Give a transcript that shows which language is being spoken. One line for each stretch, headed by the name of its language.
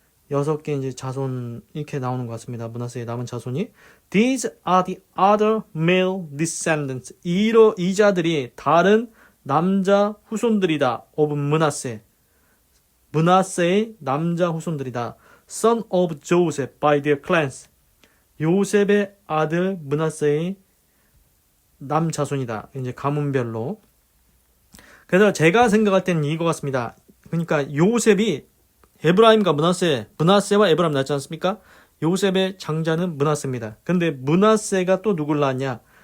Korean: 6개 이제 자손 이렇게 나오는 것 같습니다. 므낫세의 남은 자손이
English: These are the other male descendants.
Korean: 이 자들이 다른 남자 후손들이다. of 므낫세. 므낫세의 남자 후손들이다.
English: son of Joseph by their clans.
Korean: 요셉의 아들 므낫세의 남자손이다. 이제 가문별로. 그래서 제가 생각할 때는 이거 같습니다. 그러니까 요셉이 에브라임과 므낫세와 에브라임 낳지 않습니까? 요셉의 장자는 므낫세입니다. 근데 므낫세가 또 누굴 낳았냐?